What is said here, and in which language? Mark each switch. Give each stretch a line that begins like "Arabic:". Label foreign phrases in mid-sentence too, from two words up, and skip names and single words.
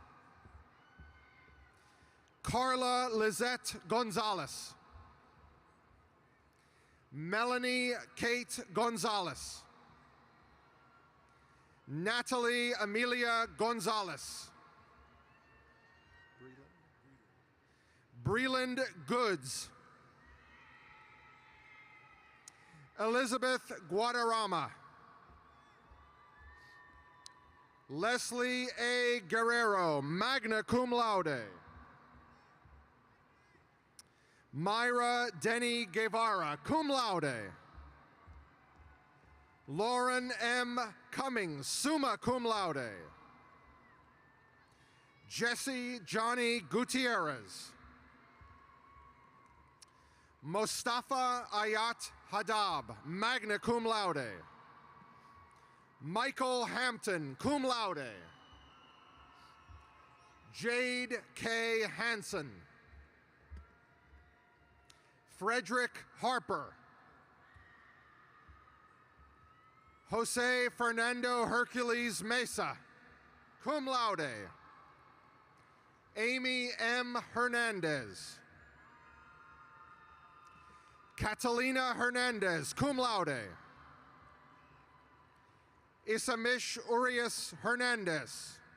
English: Carla Lizette Gonzalez. Melanie Kate Gonzalez. Natalie Amelia Gonzalez. Breland Goods. Elizabeth Guadarrama. Leslie A. Guerrero,
Latin: magna cum laude.
English: Myra Denny Guevara,
Latin: cum laude.
English: Lauren M. Cummings,
Latin: summa cum laude.
English: Jesse Johnny Gutierrez. Mustafa Ayat Hadab,
Latin: magna cum laude.
English: Michael Hampton,
Latin: cum laude.
English: Jade K. Hansen. Frederick Harper. Jose Fernando Hercules Mesa,
Latin: cum laude.
English: Amy M. Hernandez. Catalina Hernandez,
Latin: cum laude.
English: Isamish Urias Hernandez.